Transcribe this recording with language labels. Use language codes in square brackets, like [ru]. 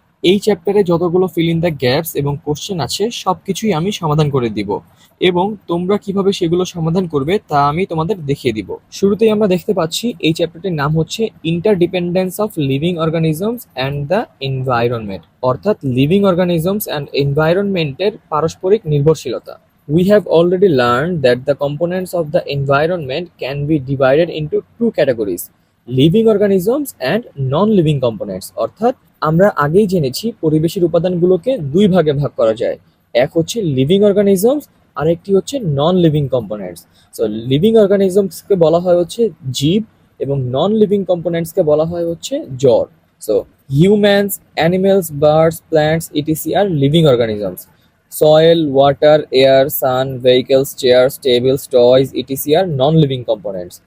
[bn] এই চ্যাপ্টারে যতগুলো ফিল ইন দ্য গ্যাপস এবং কোশ্চেন আছে সবকিছুই আমি সমাধান করে দিব এবং তোমরা কিভাবে সেগুলো সমাধান করবে তা আমি তোমাদের দেখিয়ে দিব। শুরুতেই আমরা দেখতে পাচ্ছি এই চ্যাপ্টারটির নাম হচ্ছে ইন্টারডিপেন্ডেন্স of living organisms and the environment, অর্থাৎ লিভিং অর্গানিজমস অ্যান্ড এনভায়রনমেন্টের পারস্পরিক নির্ভরশীলতা। [en] We have already learned that the components of the environment can be divided into two categories, living organisms and non-living components, [bn] অর্থাৎ আমরা আগেই জেনেছি পরিবেশের উপাদানগুলোকে দুই ভাগে ভাগ করা যায়। এক হচ্ছে লিভিং অর্গানিজমস আর একটি হচ্ছে non living components. So living অর্গানিজমসকে বলা হয় হচ্ছে জীব এবং নন লিভিং কম্পোনেন্টসকে বলা হয় হচ্ছে জড়। [en] So humans, animals, birds, plants etc are living organisms. Soil, water, air, sun, vehicles, chairs, tables, toys etc are non living components.